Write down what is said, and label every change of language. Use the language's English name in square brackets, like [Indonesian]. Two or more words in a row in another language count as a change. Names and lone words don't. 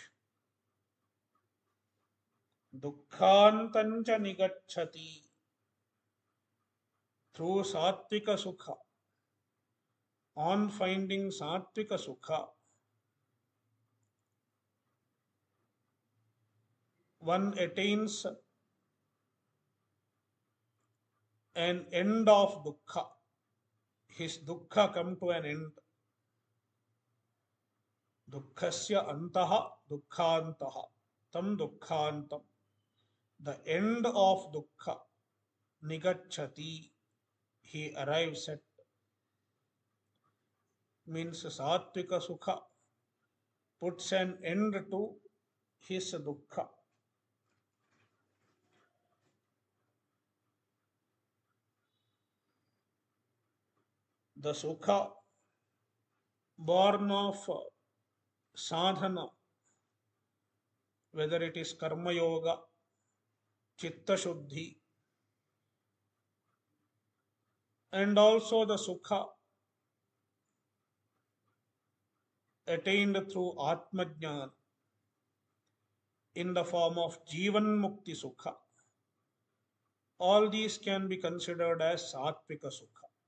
[Sanskrit] Dukkhantancha nigacchati, [English] through [Sanskrit] Sattvika Sukha, [English] on finding [Sanskrit] Sattvika Sukha, [English] one attains an end of dukkha. His dukkha come to an end. [Sanskrit] Dukkhasya antaha dukkhantaha, tam dukkhantam. [English] The end of dukkha, nigacchati, he arrives at, means [Sanskrit] Sattvika Sukha [English] puts an end to his dukkha. The Sukha born of sadhana, whether it is [Sanskrit] karma yoga, chitta shuddhi, [English] and also the Sukha attained through [Sanskrit] Atma Jnana [English] in the form of [Sanskrit] Jivan Mukti Sukha. [English] All these can be considered as [Sanskrit] Sattvika Sukha.